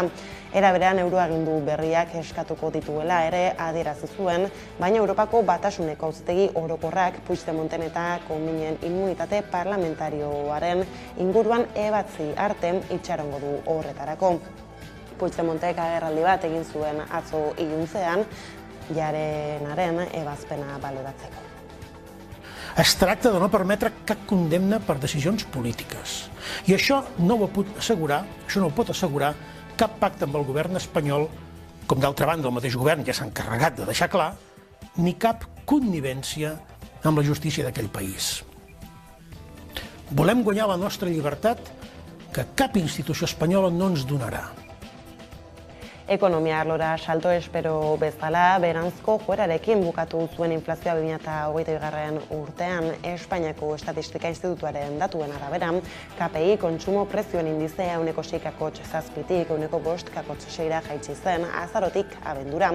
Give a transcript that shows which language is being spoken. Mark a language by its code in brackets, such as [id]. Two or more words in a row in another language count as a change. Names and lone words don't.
[eu] Era berean euroagindu berriak eskatuko dituela ere adierazi zuen, baina Europako Batasuneko Auzitegi Orokorrak Puigdemonten eta Cominen immunitate parlamentarioaren inguruan ebatzi arte itxarongo du horretarako. Puigdemontek agerraldi bat egin zuen atzo iluntzean, Jarenaren ebazpena valoratzeko. [ca] Es tracta de no permetre cap condemna per decisions polítiques. I això no ho pot assegurar cap pacte amb el govern espanyol, com d'altra banda el mateix govern ja s'ha encarregat de deixar clar, ni cap connivència amb la justícia d'aquell país. Volem guanyar la nostra llibertat que cap institució espanyola no ens donarà. [eu] Ekonomia arlora salto espero bezala, beranzko joerarekin bukatu zuen inflazioa 2022. urtean Espainiako Estatistika Institutuaren datuen arabera, KPI kontsumo prezioen indizea 6,7tik 5,6ra jaitsi zen azarotik abendura.